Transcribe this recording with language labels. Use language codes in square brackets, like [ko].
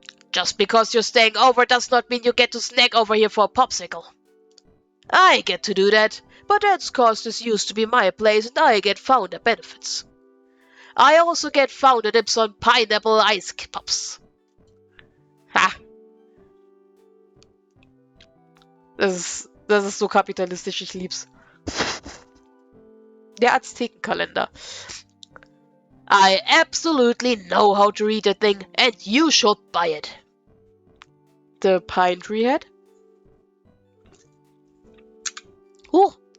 [en] Just because you're staying over does not mean you get to snack over here for a popsicle. I get to do that, but that's cause this used to be my place and I get founder benefits. I also get founder dips on pineapple ice pops. Ha! [de] Das ist so kapitalistisch, ich lieb's. Der Aztekenkalender. [en] I absolutely know how to read a thing, and you should buy it. The pine tree head? Oh!